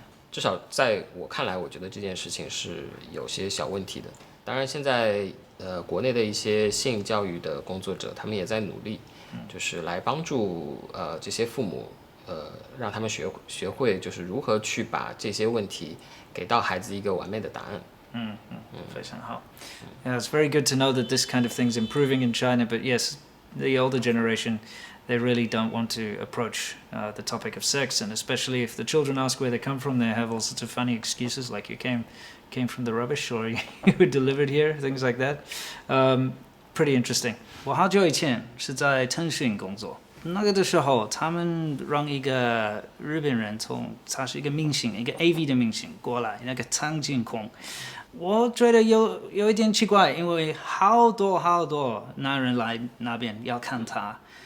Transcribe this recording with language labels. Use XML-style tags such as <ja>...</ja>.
<zh>至少在我看来，我觉得这件事情是有些小问题的。当然，现在国内的一些性教育的工作者，他们也在努力，就是来帮助这些父母，让他们学会就是如何去把这些问题给到孩子一个完美的答案。非常好。</zh> <en>Yeah, it's very good to know that this kind of thing's improving in China, but yes, the older generation, they really don't want to approach the topic of sex, and especially if the children ask where they come from, they have all sorts of funny excuses like you came from the rubbish or you were delivered here, things like that. Pretty interesting.</en> <zh>我好久以前是在腾讯工作，那个的时候他们让一个日本人他是一个明星，一个 AV 的明星过来，那个苍井空。我觉得有一点奇怪，因为好多男人来那边要看他。</zh>